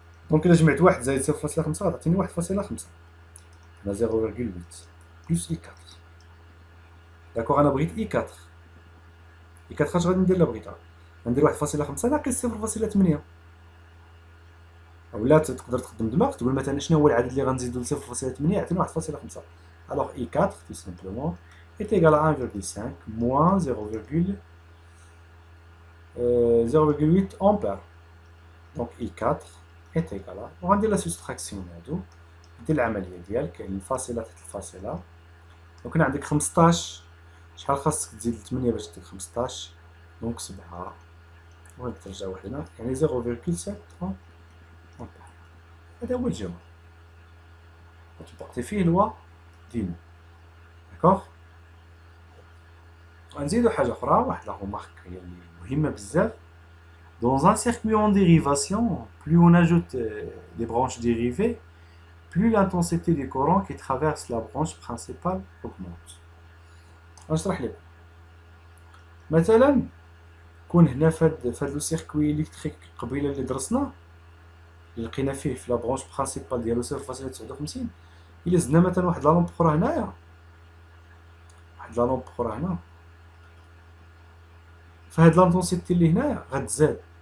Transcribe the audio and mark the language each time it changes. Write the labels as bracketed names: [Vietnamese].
[Arabic] دونك الا جمعت 1 زائد 0.5 غتعطيني 1.5 هنا 0.8 بلس اي 4. داكوغ. انا بغيت اي 4. اي 4 اش غادي ندير؟ لا بغيتها ندير 1.5 ناقص 0.8. اولا تقدر تخدم دماغك تقول مثلا شنو هو العدد اللي غنزيدو ل 0.8 يعطينا 1.5. الوغ اي 4 [French] tout simplement est égal à 1,5 moins 0,8 ampères. Donc I4 est égal à، [Arabic] وغندير لا سوستراكسيون هادو، ندير العمليه ديال كاين الفاصله تحت الفاصله. دونك هنا عندك 15، شحال خاصك تزيد ل 8 باش دير 15؟ دونك 7 وترجع واحد هنا، يعني 0,7 امبير. هذا هو الجواب، وتبقتي فيه لوا دينو. داكوغ. غنزيدو حاجه اخرى، واحد لا رومارك هي اللي مهمه بزاف. [French] Dans un circuit en dérivation, plus on ajoute des branches dérivées, plus l'intensité du courant qui traverse la branche principale augmente. [Arabic] غنشرح لكم. مثلا كون هنا فهاد لو سيركوي الكتريك قبيله اللي درسنا، اللي لقينا فيه في لا برونش برينسيبال ديالو 0.59، الا زدنا مثلا واحد لا لومب اخرى هنايا، واحد لا لومب اخرى هنا، فهاد لانتونسيتي اللي هنايا غتزاد.